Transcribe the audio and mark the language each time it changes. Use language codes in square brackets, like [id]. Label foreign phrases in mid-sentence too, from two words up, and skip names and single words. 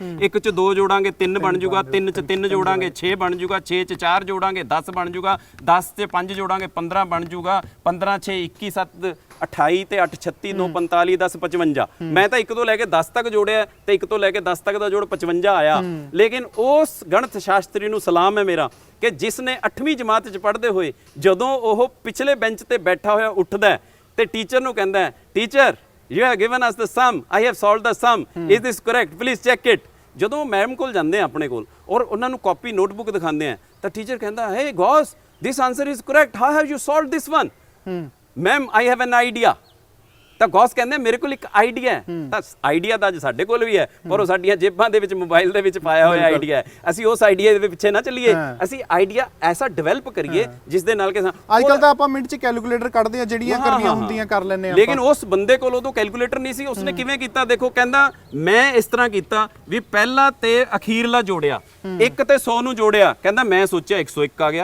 [pa] 1 ਚ 2 ਜੋੜਾਂਗੇ 3 ਬਣ ਜੂਗਾ, 3 ਚ 3 ਜੋੜਾਂਗੇ 6 ਬਣ ਜੂਗਾ, 6 ਚ 4 ਜੋੜਾਂਗੇ 10 ਬਣ ਜੂਗਾ, 10 ਚ 5 ਜੋੜਾਂਗੇ 15 ਬਣ ਜੂਗਾ, 15 6 21 7 28 ਤੇ 8 36 9 45 10 55। ਮੈਂ ਤਾਂ 1 ਤੋਂ ਲੈ ਕੇ 10 ਤੱਕ ਜੋੜਿਆ ਤੇ 1 ਤੋਂ ਲੈ ਕੇ 10 ਤੱਕ ਦਾ ਜੋੜ 55 ਆਇਆ। ਲੇਕਿਨ ਉਸ ਗਣਿਤ ਸ਼ਾਸਤਰੀ ਨੂੰ ਸਲਾਮ ਹੈ ਮੇਰਾ ਕਿ ਜਿਸ ਨੇ 8ਵੀਂ ਜਮਾਤ ਚ ਪੜ੍ਹਦੇ ਹੋਏ ਜਦੋਂ ਉਹ ਪਿਛਲੇ ਬੈਂਚ ਤੇ ਬੈਠਾ ਹੋਇਆ ਉੱਠਦਾ ਤੇ ਟੀਚਰ ਨੂੰ ਕਹਿੰਦਾ ਹੈ, ਟੀਚਰ [en] you have given us the sum, I have solved the sum, is this correct, please check it। [pa] ਜਦੋਂ ਮੈਮ ਕੋਲ ਜਾਂਦੇ ਆ ਆਪਣੇ ਕੋਲ ਔਰ ਉਹਨਾਂ ਨੂੰ [en] copy notebook [pa] ਦਿਖਾਉਂਦੇ ਆ, ਤਾਂ ਟੀਚਰ ਕਹਿੰਦਾ [en] hey Gauss, this answer is correct, how have you solved this one? Ma'am, I have an idea। [pa] ਤਾਂ ਗੌਸ ਕਹਿੰਦੇ ਮੇਰੇ ਕੋਲ ਇੱਕ ਆਈਡੀਆ ਹੈ। ਤਾਂ ਆਈਡੀਆ ਤਾਂ ਅੱਜ ਸਾਡੇ ਕੋਲ ਵੀ ਹੈ, ਪਰ ਉਹ ਸਾਡੀਆਂ ਜੇਬਾਂ ਦੇ ਵਿੱਚ ਮੋਬਾਈਲ ਦੇ ਵਿੱਚ ਪਾਇਆ ਹੋਇਆ ਆਈਡੀਆ ਹੈ। ਅਸੀਂ ਉਸ ਆਈਡੀਆ ਦੇ ਪਿੱਛੇ ਨਾ ਚੱਲੀਏ, ਅਸੀਂ ਆਈਡੀਆ ਐਸਾ ਡਿਵੈਲਪ ਕਰੀਏ ਜਿਸ ਦੇ ਨਾਲ ਕਿ ਅੱਜ ਕੱਲ ਤਾਂ ਆਪਾਂ ਮਿੰਟ 'ਚ ਕੈਲਕੂਲੇਟਰ ਕੱਢਦੇ ਆ, ਜਿਹੜੀਆਂ ਕਰਨੀਆਂ ਹੁੰਦੀਆਂ ਕਰ ਲੈਂਦੇ ਆ। ਲੇਕਿਨ ਉਸ ਬੰਦੇ ਕੋਲ ਉਦੋਂ ਕੈਲਕੂਲੇਟਰ ਨਹੀਂ ਸੀ। ਉਸਨੇ ਕਿਵੇਂ ਕੀਤਾ ਦੇਖੋ, ਕਹਿੰਦਾ ਮੈਂ ਇਸ ਤਰ੍ਹਾਂ ਕੀਤਾ ਵੀ ਪਹਿਲਾ ਤੇ ਅਖੀਰਲਾ ਜੋੜਿਆ, 1 ਤੇ 100 ਨੂੰ ਜੋੜਿਆ, ਕਹਿੰਦਾ ਮੈਂ ਸੋਚਿਆ 101 ਆ ਗਿਆ।